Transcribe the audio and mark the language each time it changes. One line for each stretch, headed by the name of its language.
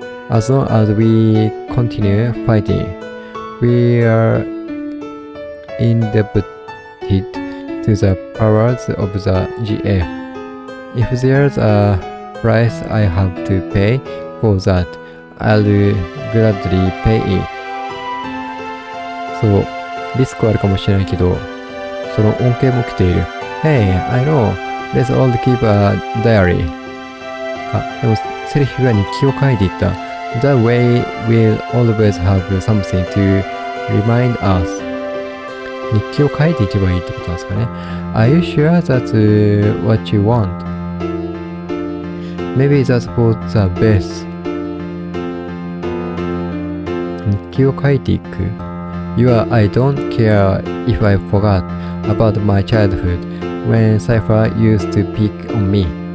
English: As long as we continue fighting, we are indebted to the powers of the GF. If there's a price I have to pay for that, I'll gladly pay it.
Japanese: そう、リスクはあるかもしれないけど、その恩恵も来ている。
English: Hey, I know. Let's all keep a diary.
Japanese: あ、でもセリフが日記を書いていった。
English: That way we'll always have something to remind us.
Japanese: 日記を書いていけばいいってことなんですかね。
English: Are you sure that's what you want? Maybe that's for the best.
Japanese: 日記を書いていく。
English: I don't care if I forgot about my childhood when Cypher used to pick on me.